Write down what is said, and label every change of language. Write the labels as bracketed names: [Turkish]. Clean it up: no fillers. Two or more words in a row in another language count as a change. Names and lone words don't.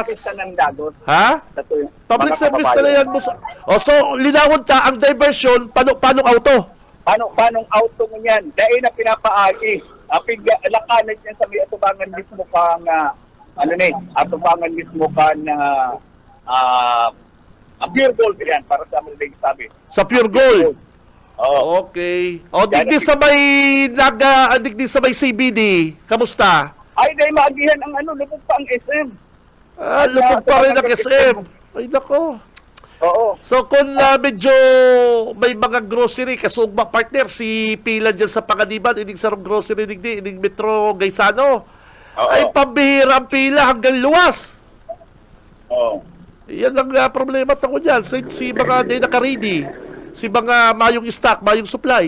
[Filipino] Ha? [English] Public service [Filipino] na yan. [Bikol] So, linawon ta, ang diversion, paano auto? Paano auto mo yan? Dahil na pinapaagi. Lakanag yan sa may atubangan mismo kang, atubangan mismo kang, [Filipino] pure gold yan, para sa mga sabi. Sa Pure Gold. Oo. [English] Okay. [Bikol] O, digdi sa may CBD, kamusta? Ay, dahil maagihan ang lubog pa ang SM. [Filipino] Lubog pa rin ang SM. Ay, nako. Oo. So, kung medyo may mga grocery, [Bikol] kasugba partner, si Pila dyan sa Panganiban, ining sarong grocery digdi, ining Metro Gaisano, [Filipino] Oo. [Bikol] ay pambihira ang pila hanggang luwas. [Filipino] Oo. Yan ang problema ko dyan. [Bikol] Si mga di naka-ready, si mga mayong stock, mayong supply.